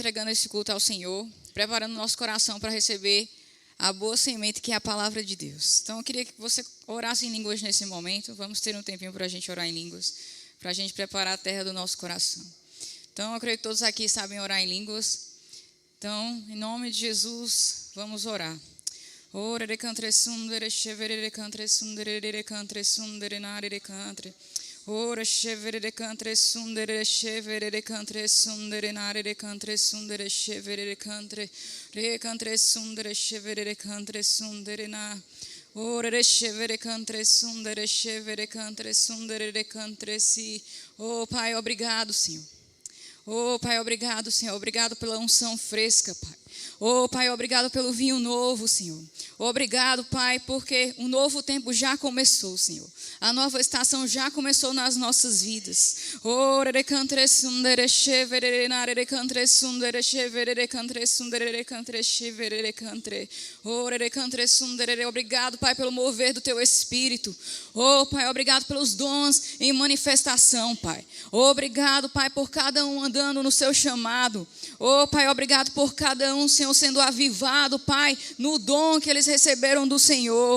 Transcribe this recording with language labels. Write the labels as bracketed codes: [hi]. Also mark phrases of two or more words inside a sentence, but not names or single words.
[pt] Entregando esse culto ao Senhor, preparando nosso coração para receber a boa semente que é a palavra de Deus. Então eu queria que você orasse em línguas nesse momento. Vamos ter um tempinho para a gente orar em línguas, para a gente preparar a terra do nosso coração. Então eu creio que todos aqui sabem orar em línguas. Então, em nome de Jesus, vamos orar. Ora de cantre sundere chevere de cantre sundere de cantre sundere nare de cantre. Ora chevere de cantre sundere chevere de cantre sundere nare de cantre sundere chevere de cantre sundere chevere de cantre sundere na. Ora de chevere cantre sundere de cantre si. Oh Pai, obrigado, Senhor. Oh, Pai, obrigado, Senhor. Obrigado pela unção fresca, Pai. Oh, Pai, obrigado pelo vinho novo, Senhor. Obrigado, Pai, porque um novo tempo já começou, Senhor. A nova estação já começou nas nossas vidas. Ora de cantre sundere chevere nare de cantre sundere chevere de cantre sundere de cantre chevere de cantre. Ora de cantre sundere. Obrigado, Pai, pelo mover do Teu Espírito. Oh, Pai, obrigado pelos dons em manifestação, Pai. Obrigado, Pai, por cada um andando no seu chamado. Oh, Pai, obrigado por cada um, Senhor, sendo avivado, Pai, no dom que eles receberam do Senhor.